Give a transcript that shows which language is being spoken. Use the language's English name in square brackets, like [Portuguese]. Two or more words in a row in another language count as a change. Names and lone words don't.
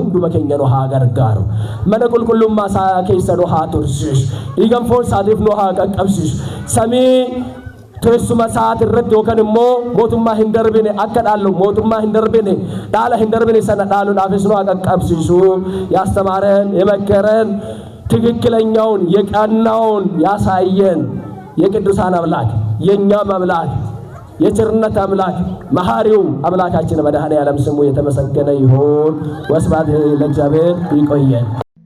[Oromo] hunduma keenya nu haa gargaaru mana qulqullummaa isaa keessa nu haa tursiisu dhiigan foon isaatiif nu haa qaqqabsiisu samii teessuma isaati irratti yookaan immoo mootummaa hin darbine akka dhaallu mootummaa hin darbine dhaala hin darbine sana dhaaluudhaafis nu haa qaqqabsiisu [Amharic] ያስተማረን የመከረን ትክክለኛውን የቀናውን ያሳየን የቅዱሳን አምላክ የኛም አምላክ የቸርነት አምላክ መሐሪው አምላካችን መድኃኔዓለም ስሙ የተመሰገነ ይሁን። ወስብሐት ለእግዚአብሔር። ይቆየን።